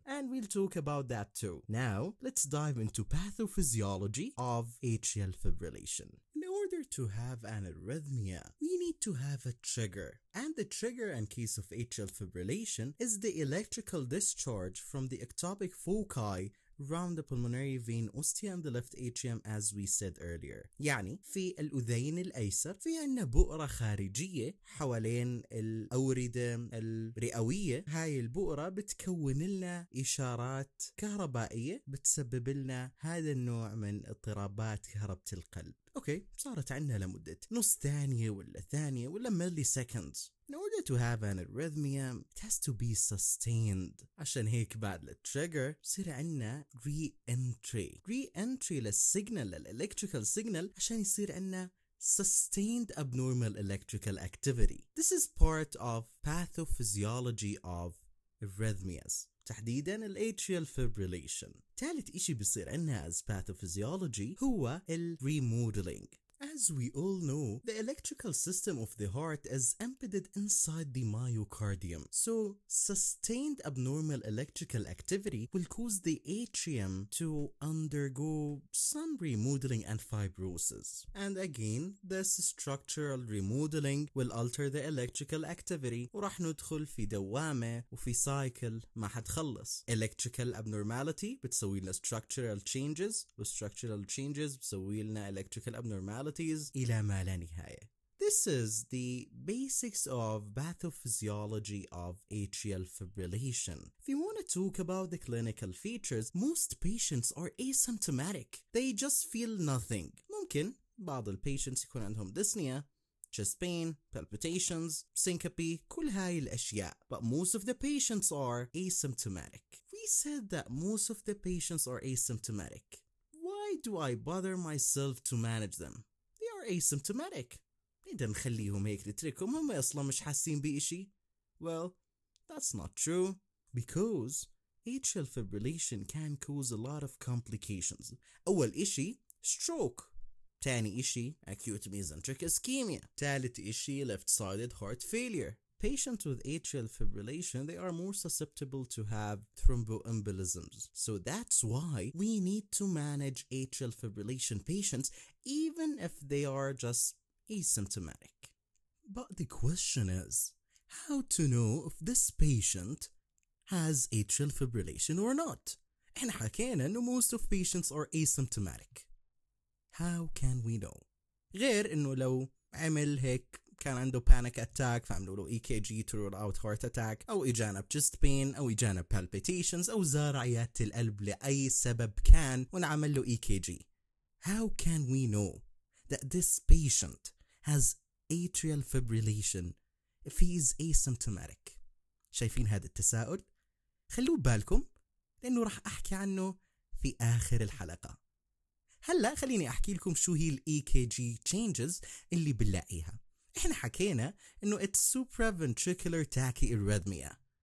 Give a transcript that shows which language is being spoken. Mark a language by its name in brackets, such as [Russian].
[English] And we'll talk about that too. Now, let's dive into pathophysiology of atrial fibrillation. In order to have an arrhythmia, we need to have a trigger. And the trigger in case of atrial fibrillation is the electrical discharge from the ectopic foci around the pulmonary vein ostia and the left atrium as we said earlier. [Arabic] يعني في الأذين الأيسر في عنا بؤرة خارجية حوالين الأوردة الرئوية. هاي البؤرة بتكون لنا إشارات كهربائية بتسبب لنا هذا النوع من اضطرابات كهربة القلب. اوكي، صارت عنا لمدة نص ثانية ولا ثانية ولا milli seconds. [English] In order to have an arrhythmia, it has to be sustained. [Arabic] عشان هيك بعد التريجر بصير عنا re-entry للسيجنال للإلكتريكال سيجنال عشان يصير عنا [English] sustained abnormal electrical activity. This is part of pathophysiology of arrhythmias. [Arabic] تحديدا [English] atrial fibrillation. [Arabic] ثالث إشي بيصير عنا [English] as pathophysiology [Arabic] هو remodeling. [English] As we all know, the electrical system of the heart is embedded inside the myocardium. So, sustained abnormal electrical activity will cause the atrium to undergo some remodeling and fibrosis. And again, this structural remodeling will alter the electrical activity [Arabic] وراح ندخل في دوامة وفي cycle ما حتخلص. [English] Electrical abnormality [Arabic] بتسوي لنا [English] structural changes structural changes بتسوي لنا electrical abnormality [Arabic] إلى ما لا نهاية. [English] This is the basics of pathophysiology of atrial fibrillation. If you want to talk about the clinical features, most patients are asymptomatic. They just feel nothing. [Arabic] ممكن بعض patients يكون عندهم [English] dyspnea, chest pain, palpitations, syncope, [Arabic] كل هاي الأشياء. [English] But most of the patients are asymptomatic. We said that most of the patients are asymptomatic. Why do I bother myself to manage them? asymptomatic. [Arabic] إذا نخليهم هيك نتركهم هم أصلا مش حاسين بإشي. [English] Well, that's not true because atrial fibrillation can cause a lot of complications. [Arabic] أول إشي stroke. تاني إشي [English] acute mesenteric ischemia. [Arabic] ثالث إشي [English] left-sided heart failure. Patients with atrial fibrillation, they are more susceptible to have thromboembolisms. So that's why we need to manage atrial fibrillation patients even if they are just asymptomatic. But the question is, how to know if this patient has atrial fibrillation or not? And [Arabic] حكينا إنه [English] most of patients are asymptomatic. How can we know? [Arabic] غير إنه لو عمل هيك كان عنده panic attack فعملوا له EKG [English] to rule out heart attack [Arabic] أو إجانا chest pain أو إجانا palpitations أو زار عيادة القلب لأي سبب كان ونعمل له EKG. [English] How can we know that this patient has atrial fibrillation if he is asymptomatic? [Arabic] شايفين هذا التساؤل؟ خلوا بالكم لأنه راح أحكي عنه في آخر الحلقة. هلا خليني احكي لكم شو هي ال EKG changes اللي بنلاقيها. احنا حكينا انه [English] it's supraventricular tachyarrhythmia.